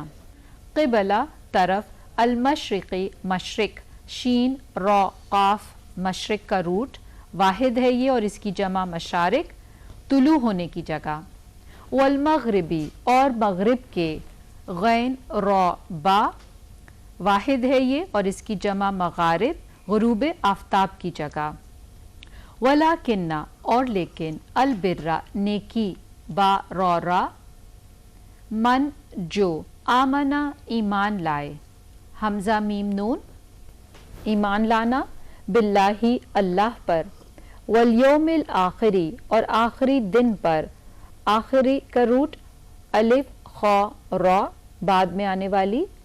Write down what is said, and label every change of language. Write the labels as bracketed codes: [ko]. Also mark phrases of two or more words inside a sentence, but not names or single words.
[ur] قبلہ طرف, المشرقی مشرق, شین را قاف مشرق کا روٹ, واحد ہے یہ اور اس کی جمع مشارق, طلوع ہونے کی جگہ. والمغربی اور مغرب کے, غین را با, واحد ہے یہ اور اس کی جمع مغارب, غروب آفتاب کی جگہ. ولیکن اور لیکن, البر نیکی, با را را, من جو, آمنا ایمان لائے, حمزہ میم نون ایمان لانا, باللہ اللہ پر, [ar] والیوم الآخری [ur] اور آخری دن پر, آخری کا روٹ الف خا را بعد میں آنے والی.